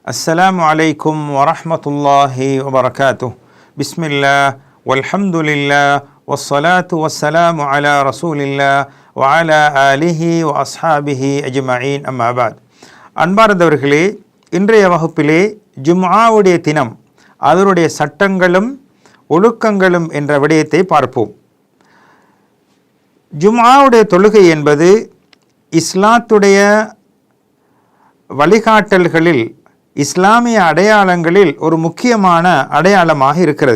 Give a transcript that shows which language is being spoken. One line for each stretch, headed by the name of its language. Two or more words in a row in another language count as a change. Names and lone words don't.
Arabic: السلام عليكم ورحمة الله وبركاته. بسم الله والحمد لله والصلاة والسلام على رسول الله وعلى آله وأصحابه أجمعين أما بعد.
Tamil: அன்பார்ந்தவர்களே, இன்றைய வகுப்பிலே ஜும்ஆவுடைய தினம், அதனுடைய சட்டங்களும் ஒழுக்கங்களும் என்ற விடயத்தை பார்ப்போம். ஜும்ஆவுடைய தொழுகை என்பது இஸ்லாத்துடைய வழிகாட்டல்களில், இஸ்லாமிய அடையாளங்களில் ஒரு முக்கியமான அடையாளமாக இருக்கிறது.